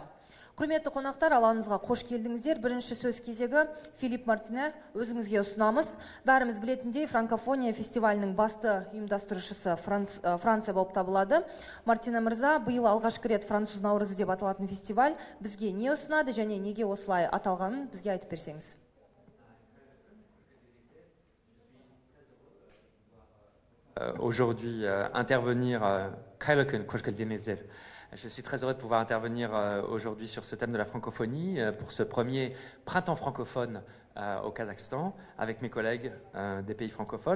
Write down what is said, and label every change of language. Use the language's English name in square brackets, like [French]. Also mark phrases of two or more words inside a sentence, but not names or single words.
[Kazakh] Құрметті қонақтар, алаңымызға қош келдіңіздер. Бірінші сөз кезегі Филипп Мартине, өзіңізге ұсынамыз. Бәріміз білетіндей, франкофония фестивалінің басты ұйымдастырушысы Франция болып табылады. Мартине мырза, биыл алғашқы рет француз наурызы деп аталатын фестиваль бізге не ұсынады және неге осылай аталғанын бізге айтып берсеңіз. [French] Aujourd'hui intervenir Je suis très heureux de pouvoir intervenir aujourd'hui sur ce thème de la francophonie pour ce premier printemps francophone au Kazakhstan avec mes collègues des pays francophones.